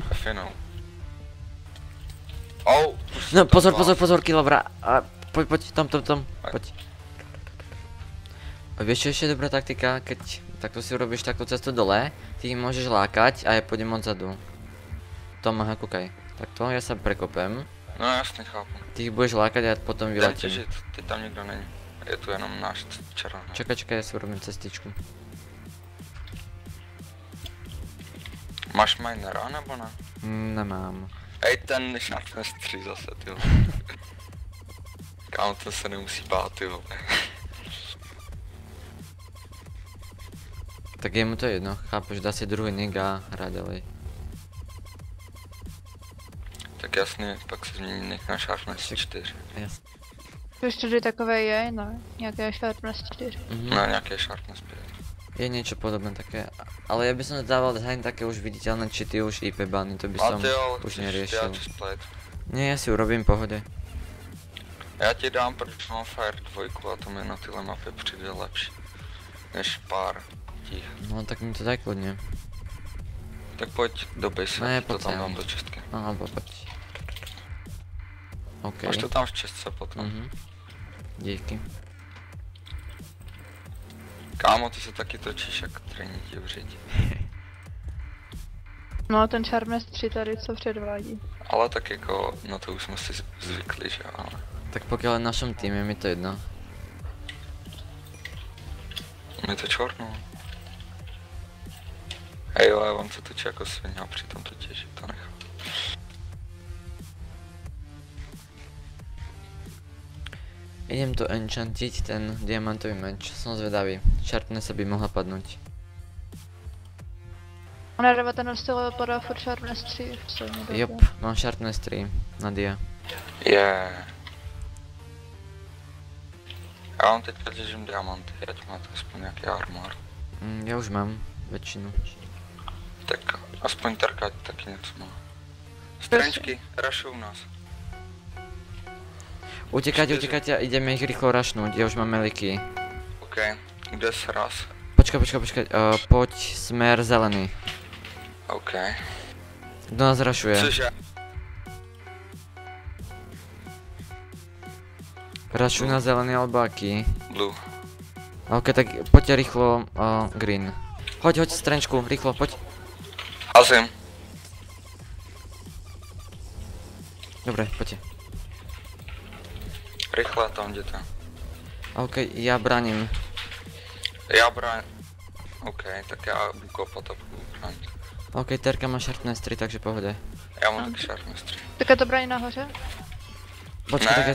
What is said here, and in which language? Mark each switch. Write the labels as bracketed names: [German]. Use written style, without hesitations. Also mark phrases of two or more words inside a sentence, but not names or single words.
[Slovak] Finou. Oh, No pozor, kilovra. A poď, tom, poď. A vieš čo ešte dobrá taktika, keď takto si urobíš takú cestu dole, ty ich môžeš lákať a ja pôjdem odzadu. Tom, aha, kúkaj. Takto, ja sa prekopem. [Czech] No jasně, chápu. [Slovak] Ty ich budeš lákať a potom [Czech] Jdem [Slovak] vyletím. [Czech] těžit, teď tam nikdo není. Je tu jenom náš červený. [Slovak] Čakaj, ja si urobím cestičku. [Czech] Máš minera nebo ne? Nemám. Hej, ten Sharpness 3 zase, ty vole. Kámo, ten se nemusí bát, ty vole. [Slovak] Tak je mu to jedno, chápeš, dá si druhý nick a hrá ďalej. [Czech] Tak jasně, pak se změní nick na Sharpness 4. [Slovak] Jasne. [Czech] Už tady takové je, no. Nějaké Sharpness 4. No, nějaké Sharpness 5. [Slovak] Je niečo podobné také, ale ja by som dával design také už viditeľné cheaty, už IP bany, to by som už neriešil. Nie, ja si urobím pohode. [Czech] Já ti dám, protože mám Fire 2 a to mi na tyhle mapy přijde lepší. Než pár těch. [Slovak] No tak mi to daj kľudne. [Czech] Tak pojď do base, Ne, to [Slovak] poď tam sem. [Czech] dám do čistky. [Slovak] No, alebo poď. OK. [Czech] Máš to tam v čistce potom. Díky. Kámo, ty se taky točíš jak trenítí v řidi. No, ten Sharpness 3 tady co předvádí. Ale tak jako, no to už jsme si zvykli, že ale. [Slovak] Tak pokiaľ je v našom týme, mi to jedno. Mi to čorno. [Czech] Hej jo, on se točí jako svině a přitom to těží, to nechám. [Slovak] Idem to enchantiť, ten diamantový meč, som zvedavý. Sharpness by mohla padnúť. [Czech] Ona 19 padá furt Sharpness 3 v poslední době. Jop, mám Sharpness 3 na dia. Já vám teďka těžím diamanty, ať máte aspoň nějaký armor. [Slovak] Ja už mám väčšinu. [Czech] Tak aspoň Terka taky něco má. [Slovak] Strančky, rašujú nás. Utekajte a ideme ich rýchlo rašnúť, ja už mám meliky. [Czech] OK, kde se raz? [Slovak] Počkaj, poď smer zelený. OK. Kto nás rašuje? [Czech] Cože? [Slovak] Rašujú na zelený alebo aký? Blue. OK, tak poďte rýchlo green. Hoď strančku, rýchlo, poď. [Czech] Hazím. [Slovak] Dobre, poďte. [Czech] Rychle tam jděte. [Slovak] OK, ja braním. [Czech] Já bráň. OK, tak já budu kopat a budu bránit. OK, Terka má sharpness 3, takže pohode. Já mám taky sharpness 3. Tak je to braní nahoře? Počkej, tak